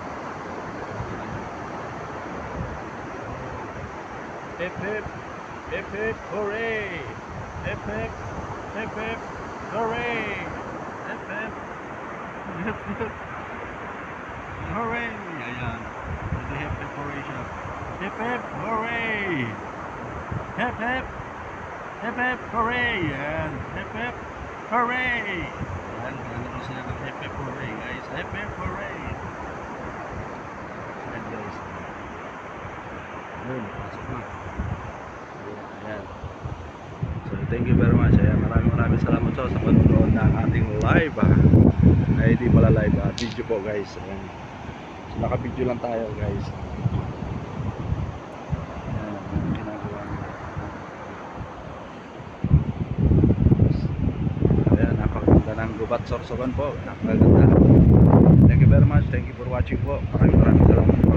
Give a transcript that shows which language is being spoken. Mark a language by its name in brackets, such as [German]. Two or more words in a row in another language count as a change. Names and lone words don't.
[English] Hip hip, hip hip, hooray! Hip hip, hip hip, hooray! Hip hip, hip hip, hooray! [Filipino] Ayan, ito [English] hip hip, hooray [Filipino] siya. [English] Hip hip, hooray! Hip hip, hip hip, hooray! Ayan, hip hip, hooray! [Filipino] Ayan, ano ko sila ng [English] hip hip, hooray guys. Hip hip, hooray! Ayan guys. [Filipino] Ayun, pasok na. Ayan. [English] So thank you very much. [Filipino] Ayan, maraming salamat sa panonood ng ating live. Ay di pala live, video po guys. Ayan. So naka-video lang tayo guys. Ayan, ang ginagawa nila. Ayan, napakaganda ng Gubat, Sorsogon po. Napakaganda. [English] Thank you very much. Thank you for watching po. [Filipino] Maraming salamat.